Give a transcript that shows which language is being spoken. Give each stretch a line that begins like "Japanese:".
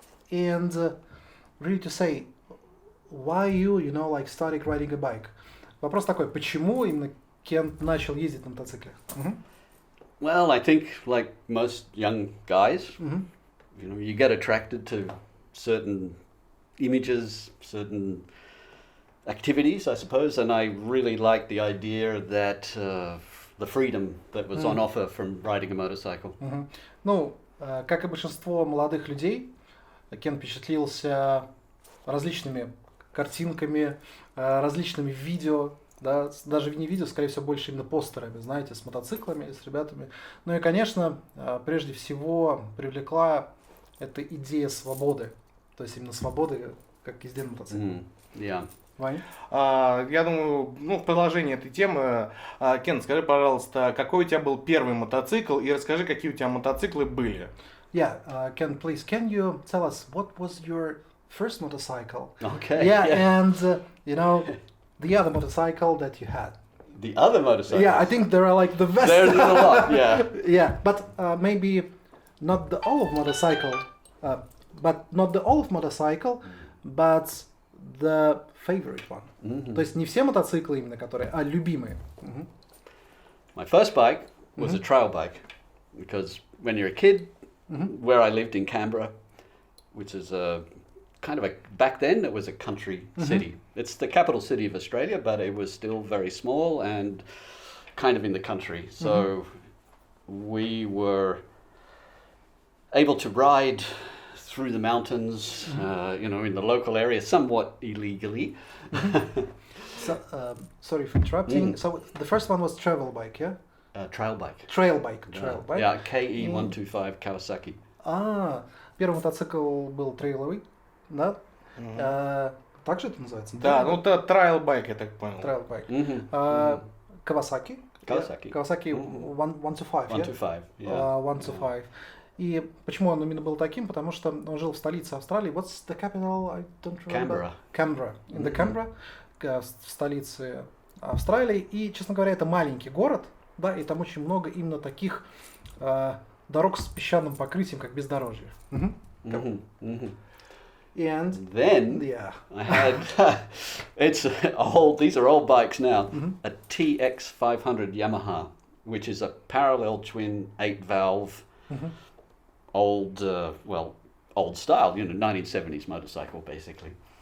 English: And really to say, why you started riding a bike?
Russian: Вопрос такой, почему именно Кент начал ездить на мотоцикле?
English: Well, I think like most young guys, you get attracted to certain images, certain activities, I suppose, and I really liked the idea that the freedom that was on offer from riding a motorcycle.
Russian: Ну, как и большинство молодых людей, Кен впечатлился различными картинками, различными видео, да, даже не видео, скорее всего, больше именно постерами, знаете, с мотоциклами, с ребятами. Ну и, конечно, прежде всего привлекла эта идея свободы, то есть именно свободы, как езде на мотоцикле. Ваня? Я думаю, в продолжении этой темы, Кен, скажи, пожалуйста, какой у тебя был первый мотоцикл, и расскажи, какие у тебя мотоциклы были.
English: Yeah, Ken, please, can you tell us what was your first motorcycle? Okay. Yeah, and the other motorcycle that you had. The other motorcycle? Yeah, I think there are like the best. There's a lot, yeah. Yeah, but maybe not the old motorcycle, but the favorite one.
Russian: То есть не все мотоциклы именно, которые, а любимые.
English: My first bike was a trail bike, because when you're a kid, where I lived in Canberra, which is back then it was a country city. It's the capital city of Australia, but it was still very small and kind of in the country. So we were able to ride through the mountains, in the local area, somewhat illegally. So, sorry for interrupting. So the first one was travel bike, yeah? Trail bike. Trail bike. Yeah, KE125 Kawasaki.
Russian: Первый мотоцикл был трейловый, да? Так же это называется? Да, это trail bike, я так понял.
English: Trail bike. Kawasaki. Kawasaki 125, 125, yeah. 125.
Russian: И почему он именно был таким? Потому что он жил в столице Австралии.
English: What's the capital? I don't remember. Canberra. In the Canberra,
Russian: в столице Австралии. И, честно говоря, это маленький город, да, и там очень много именно таких дорог с песчаным покрытием, как бездорожье.
English: And then, I had these are old bikes now. A TX500 Yamaha, which is a parallel twin 8-valve. Old style, 1970s motorcycle, basically.